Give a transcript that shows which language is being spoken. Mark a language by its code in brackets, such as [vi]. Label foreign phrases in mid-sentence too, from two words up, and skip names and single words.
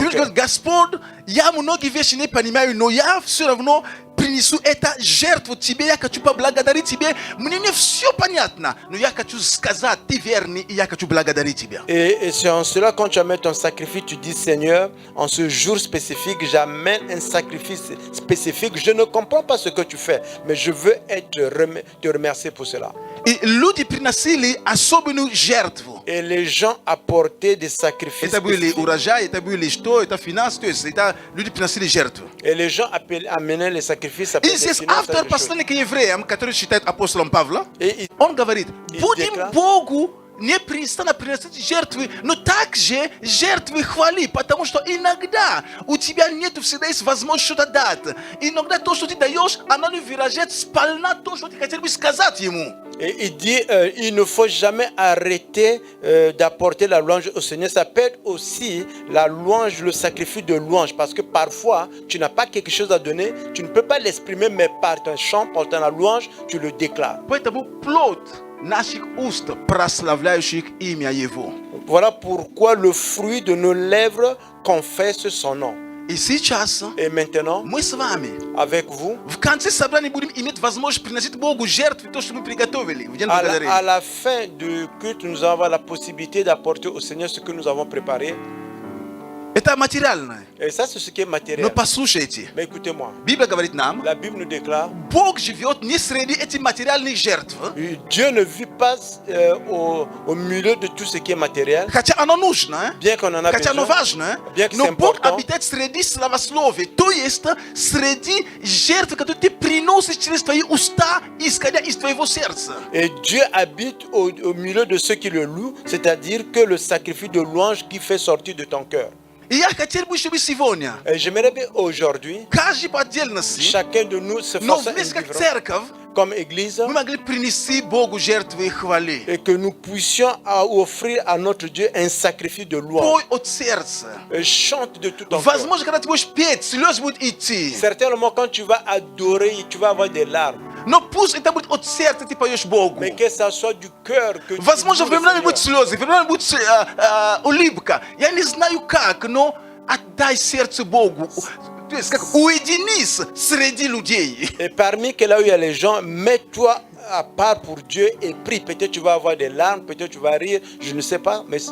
[ru] Ты можешь [fr] cœur. [ru] говорить, Господь, я многие вещи не понимаю, но я все равно принесу это жертву тебе, я хочу поблагодарить тебе. Мне не все понятно, но я хочу сказать, ты верный, и я хочу благодарить тебя. [fr] Et c'est en cela, quand tu amènes ton sacrifice, tu dis, Seigneur, en ce jour spécifique, j'amène un sacrifice spécifique. Je ne comprends pas ce que tu fais, mais je veux te remercier pour cela. [ru] И люди приносили особенную жертву. [fr] Et les gens apportaient des sacrifices [ru] Это были [fr] spécifiques. [ru] урожаи, это были что, это финансы, то есть это люди приносили жертву. [fr] Et les gens amenaient les sacrifices. [ru] И здесь автор послания к евреям, который считает апостолом Павла, он говорит, будем Богу непрестанно приносить жертвы, но также жертвы хвали, потому что иногда у тебя нет всегда есть возможность что-то дать. Иногда то, что ты даешь, оно не выражает сполна то, что ты хотел бы сказать ему. [fr] Et il dit, il ne faut jamais arrêter d'apporter la louange au Seigneur. Ça peut être aussi la louange, le sacrifice de louange. Parce que parfois, tu n'as pas quelque chose à donner. Tu ne peux pas l'exprimer, mais par ton chant, par ta louange, tu le déclares. [ru] Поэтому плод наших уст, прославляющих имя Его. [fr] Voilà pourquoi le fruit de nos lèvres confesse son nom. [ru] И сейчас [fr] Et maintenant, [ru] мы с вами [fr] avec vous, [ru] в конце собрания будем иметь возможность приносить Богу жертвы, то, что мы приготовили в день [fr] à [ru] благодарения. [fr] la fin du culte, nous avons la possibilité d'apporter au Seigneur ce que nous avons préparé. [ru] Это материальное. [fr] Et ça, c'est ce qui est matériel. [ru] Но послушайте, [fr] Mais écoutez-moi, [ru] Библия говорит нам, [fr] la Bible nous déclare, [ru] Бог живет не среди этих материальных жертв, [fr] Dieu ne vit pas au milieu de tout ce qui est matériel, [ru] хотя оно нужно, [fr] bien qu'on en a [ru] хотя оно [fr] besoin, [ru] важно, [fr] bien que [ru] но [fr] c'est [ru] Бог [fr] important. [ru] обитает среди славословия, то есть среди жертв, которые ты приносишь через твои уста, исходя из твоего сердца. [fr] Et Dieu habite au milieu de ceux qui le louent, c'est-à-dire que le sacrifice de louange qui fait sortir de ton cœur. [ru] И я хотел бы, чтобы сегодня [fr] Et j'aimerais bien aujourd'hui, [ru] каждый по отдельности, [fr] chacun de nous se [ru] но [fr] fasse [ru] вместе как [fr] individuellement, [ru] церковь, [fr] comme Église, [ru] мы могли принести Богу жертвы и хвали. [fr] et que nous puissions offrir à notre Dieu un sacrifice de louange. [ru] Пой от сердца. [fr] Chante de tout ton cœur. [ru] Возможно, когда ты будешь петь, слезы будут идти. [fr] Certainement, quand tu vas adorer, tu vas avoir des larmes. [ru] Но пусть это будет от сердца, ты поешь Богу. [fr] Mais que ça soit du cœur que tu [ru] Возможно, [fr] loues le [ru] временами [fr] Seigneur. [ru] будут слезы, временами будет улыбка. Я не знаю как, но отдай сердце Богу. То есть как уединись среди людей. [fr] Et parmi que là où il y a les gens, mets-toi à part pour Dieu et prie. Peut-être tu vas avoir des larmes, peut-être tu vas rire, je ne sais pas, mais